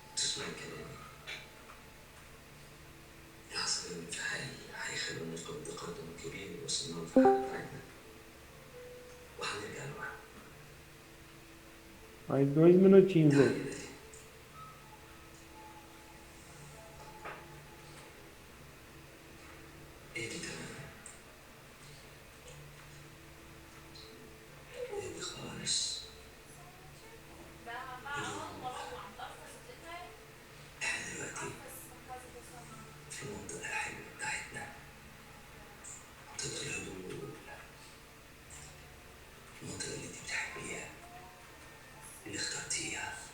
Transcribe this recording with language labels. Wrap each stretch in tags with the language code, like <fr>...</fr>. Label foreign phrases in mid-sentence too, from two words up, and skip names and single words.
<ar>اسمعي كلامي. العصر الانفعالي هيخلونا نفقد تقدم كبير وصلنا له في الحالة بتاعتنا، وهنرجع لورا.</ar> <pt>Mais 2 minutinhos</pt> <ar>تعالي aí. بدري. اهدي تمام. اهدي خالص. احنا دلوقتي في المنطقة الحلوة بتاعتنا، منطقة الهدوء، المنطقة اللي انت بتحبيها، اللي اخترتيها.</ar>